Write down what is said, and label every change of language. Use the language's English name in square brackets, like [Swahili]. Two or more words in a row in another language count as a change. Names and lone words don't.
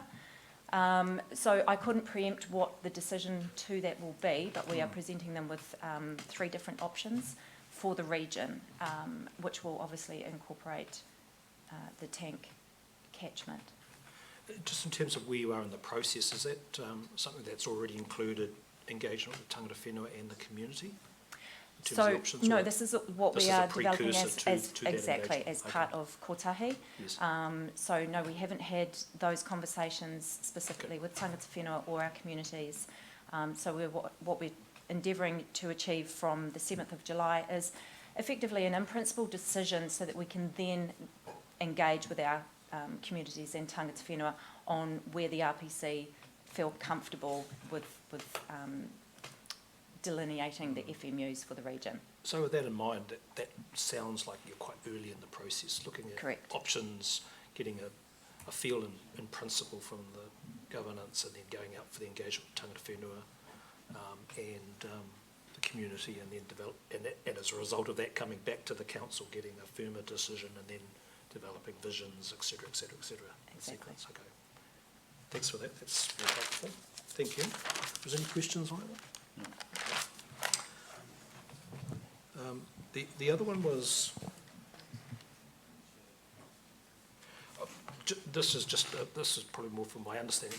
[English] So I couldn't preempt what the decision to that will be, but we are presenting them with 3 different options for the region, which will obviously incorporate the tank catchment. Just in terms of where you are in the process, is that something that's already included engagement with [Māori] tangata whenua [English] and the community? In terms of the options, no, or this is what this we is a are developing as precursor to that exactly engagement? as Okay. part of kotahi. Yes. So no, we haven't had those conversations specifically with [Māori] tangata whenua [English] or our communities. So what we're endeavouring to achieve from the 7th of July is effectively an in-principle decision so that we can then engage with our communities and [Māori] tangata whenua [English] on where the RPC feel comfortable with delineating the FMUs for the region. So with that in mind, that sounds like you're quite early in the process, looking at Correct. options, getting a feel in principle from the governance, and then going out for the engagement with [Māori] tangata whenua [English] and the community, and then and as a result of that, coming back to the council, getting a firmer decision, and then developing visions, et cetera, et cetera, et cetera. Exactly. Okay. Thanks for that. That's very helpful. Thank you. Was there any questions on that? The other one was, this is probably more from my understanding.